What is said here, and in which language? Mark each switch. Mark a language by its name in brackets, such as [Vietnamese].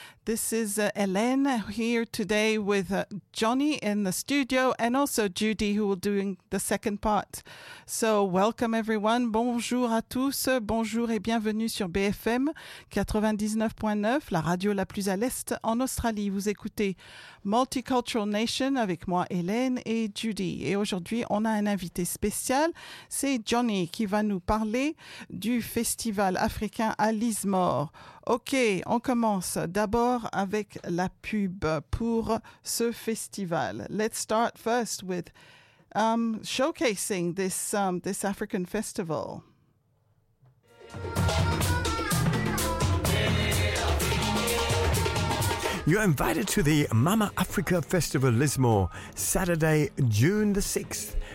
[English] This is Hélène here today with Johnny in the studio and also Judy who will doing the second part. So welcome everyone. [French] Bonjour à tous. Bonjour et bienvenue sur BFM 99.9, la radio la plus à l'est en Australie. Vous écoutez Multicultural Nation avec moi Hélène et Judy. Et aujourd'hui, on a un invité spécial. C'est Johnny qui va nous parler du festival africain à Lismore. Ok, on commence d'abord avec la pub pour ce festival. [English] Let's start first with showcasing this African festival. You're invited to the Mama Africa Festival Lismore, Saturday, June the 6th.